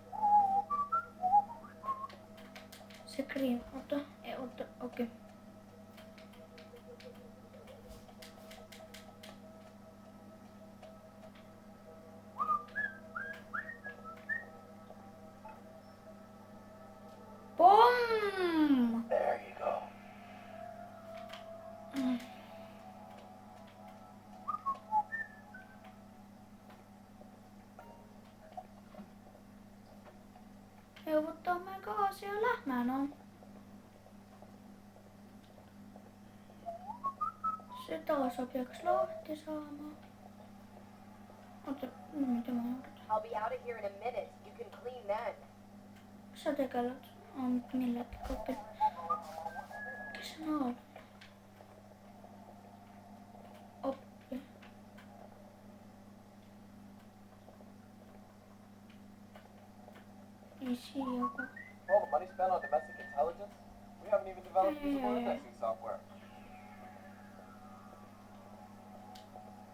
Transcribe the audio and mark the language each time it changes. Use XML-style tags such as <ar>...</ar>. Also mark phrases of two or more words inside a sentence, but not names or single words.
<et>See kriim, oota, okei. Pomm!</et> <en>There you go.</en> <et>Ja võtame gaasi ja lähme, no. Seda sa peaks lahti saama. Oota, mida ma juurde?</et> <en>I'll be out of here in a minute. You can clean then.</en> <et>Kas sa tegeled? Millegi kokku. Kes on all? Oppi. Ei siia ka.</et> <en>All the money spent on domestic intelligence? We haven't even developed usable indexing software.</en>